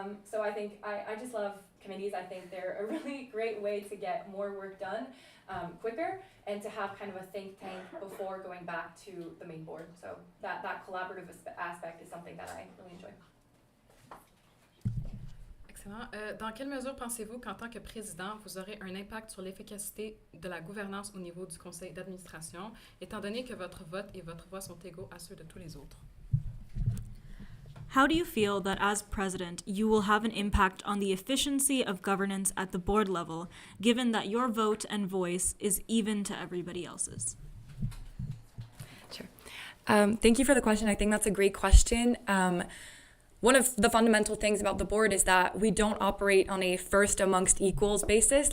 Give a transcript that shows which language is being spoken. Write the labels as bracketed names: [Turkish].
[English] So I think I just love committees. I think they're a really great way to get more work done quicker, and to have kind of a think tank before going back to the main board. So that collaborative aspect is something that I really enjoy. Excellent. [French] Dans quelle mesure pensez-vous qu'en tant que président, vous aurez un impact sur l'efficacité de la gouvernance au niveau du conseil d'administration, étant donné que votre vote et votre voix sont égaux à ceux de tous les autres? [English] How do you feel that as president, you will have an impact on the efficiency of governance at the board level, given that your vote and voice is even to everybody else's? Sure. Thank you for the question. I think that's a great question. One of the fundamental things about the board is that we don't operate on a first amongst equals basis.